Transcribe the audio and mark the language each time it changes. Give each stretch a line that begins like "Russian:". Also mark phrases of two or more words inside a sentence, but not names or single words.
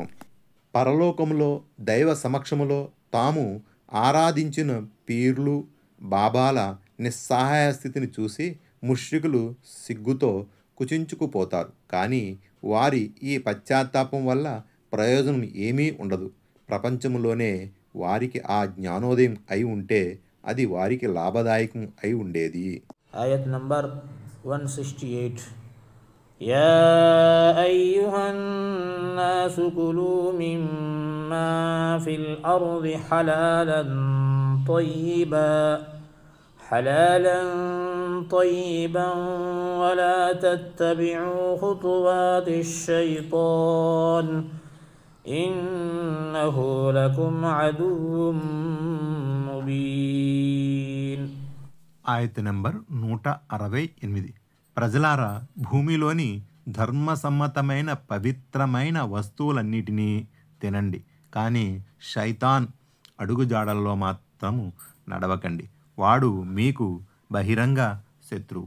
Telugu: పరలోకములో దైవ సమక్షములో తాము ఆరాధించిన పీర్లు బాబాల నిస్సహాయ స్థితిని చూసి ముష్రికులు సిగ్గుతో కుచించుకుపోతారు. కానీ వారి ఈ పశ్చాత్తాపం వల్ల ప్రయోజనం ఏమీ ఉండదు. ప్రపంచంలోనే వారికి ఆ జ్ఞానోదయం అయి ఉంటే అది వారికి లాభదాయకం అయి ఉండేది. ఆయత్ నంబర్ 168.
Arabic: يا أيها الناس كلوا مما في الأرض حلالا طيبا ولا تتبعوا خطوات الشيطان إنه لكم عدو مبين.
Telugu: ఆయత నంబర్ 168. ప్రజలారా, భూమిలోని ధర్మసమ్మతమైన పవిత్రమైన వస్తువులన్నిటినీ తినండి, కానీ శైతాన్ అడుగుజాడల్లో మాత్రము నడవకండి, వాడు మీకు బహిరంగ శత్రువు.